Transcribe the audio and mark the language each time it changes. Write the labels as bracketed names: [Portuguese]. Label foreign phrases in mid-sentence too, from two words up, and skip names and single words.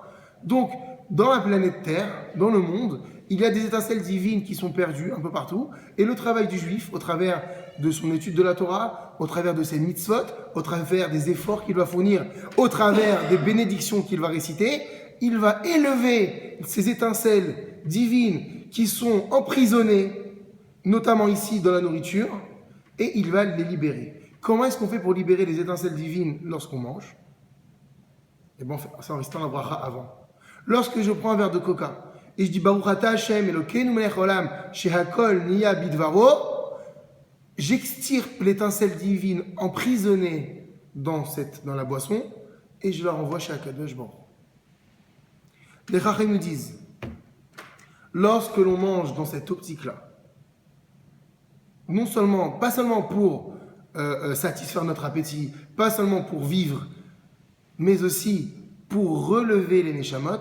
[French] Donc, dans la planète Terre, dans le monde, il y a des étincelles divines qui sont perdues un peu partout, et le travail du juif, au travers de son étude de la Torah, au travers de ses mitzvot, au travers des efforts qu'il va fournir, au travers des bénédictions qu'il va réciter, il va élever ces étincelles divines qui sont emprisonnées, notamment ici dans la nourriture, et il va les libérer. Comment est-ce qu'on fait pour libérer les étincelles divines lorsqu'on mange? Eh bien, ça en restant la bracha avant. Lorsque je prends un verre de coca, et je dis [Hebrew] ברוך אתה השם אלוקינו מלך העולם שהכל נהיה בדברו, [French] j'extirpe l'étincelle divine emprisonnée dans la boisson et je la renvoie chez [Hebrew] הקדוש ברוך. [French] Les Chachamim nous disent, lorsque l'on mange dans cette optique-là, pas seulement pour satisfaire notre appétit, pas seulement pour vivre, mais aussi pour relever les neshamot.